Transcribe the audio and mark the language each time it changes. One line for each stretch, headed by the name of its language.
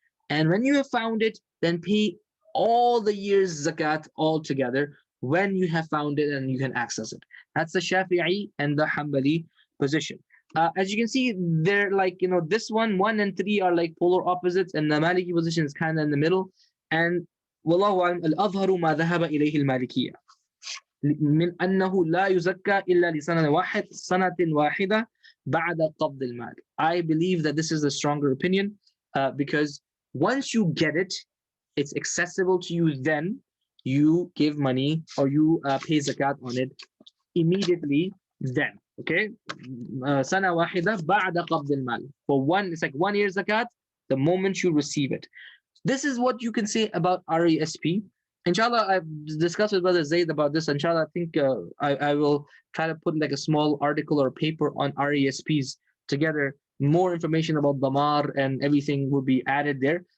English: And when you have found it, then pay all the year's zakat all together when you have found it and you can access it. That's the Shafi'i and the Hanbali position. As you can see, they're like, this one and 3 are like polar opposites, and the Maliki position is kind of in the middle.
Arabic: And wallahu a'lam, al-azharu ma dhahaba ilayhi al-malikiyya من أنه لا يزكى إلا لسنة سنة واحدة بعد قبض المال.
English: I believe that this is the stronger opinion, because once you get it, it's accessible to you, then you give money or you pay zakat on it immediately then.
Arabic: Okay, سنة واحدة بعد قبض المال.
English: For one, it's like 1 year zakat the moment you receive it. This is what you can say about RESP. Inshallah, I've discussed with Brother Zaid about this. Inshallah, I think I will try to put like a small article or paper on RESPs together. More information about Damar and everything will be added there.